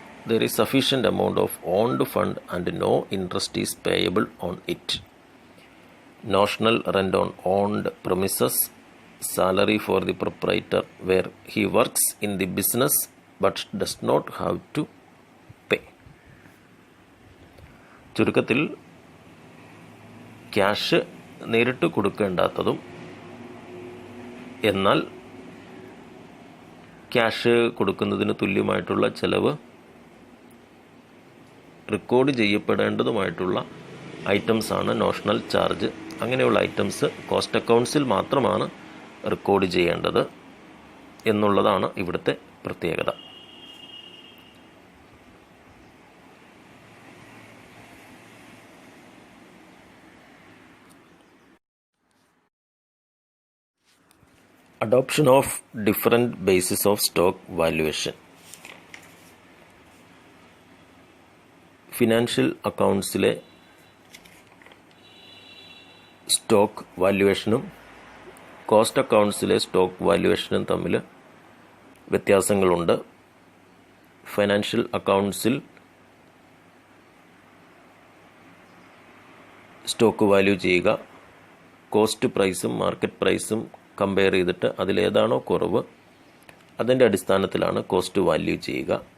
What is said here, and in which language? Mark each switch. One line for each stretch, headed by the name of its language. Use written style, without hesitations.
English: there is sufficient amount of owned fund and no interest is payable on it. Notional rent on owned premises, salary for the proprietor where he works in the business but does not have to pay.
Malayalam: ചുരുക്കത്തിൽ cash നേരിട്ട് കൊടുക്കേണ്ടാത്തതും എന്നാൽ cash കൊടുക്കുന്നതിന് തുല്യമായിട്ടുള്ള ചെലവ് record ചെയ്യപ്പെടേണ്ടതുമായിട്ടുള്ള ഐറ്റംസാണ് notional charge. അങ്ങനെയുള്ള items cost അക്കൗണ്ട്സിൽ മാത്രമാണ് record ചെയ്യേണ്ടത് എന്നുള്ളതാണ് ഇവിടുത്തെ പ്രത്യേകത.
English: Adoption of different basis of stock valuation.
Malayalam: Financial അക്കൗണ്ട്സിലെ stock വാല്യുവേഷനും cost അക്കൗണ്ട്സിലെ stock വാല്യുവേഷനും തമ്മിൽ വ്യത്യാസങ്ങളുണ്ട്. ഫൈനാൻഷ്യൽ അക്കൗണ്ട്സിൽ സ്റ്റോക്ക് വാല്യൂ ചെയ്യുക, കോസ്റ്റ് പ്രൈസും മാർക്കറ്റ് പ്രൈസും കമ്പയർ ചെയ്തിട്ട് അതിലേതാണോ കുറവ് അതിൻ്റെ അടിസ്ഥാനത്തിലാണ് കോസ്റ്റ് വാല്യൂ ചെയ്യുക.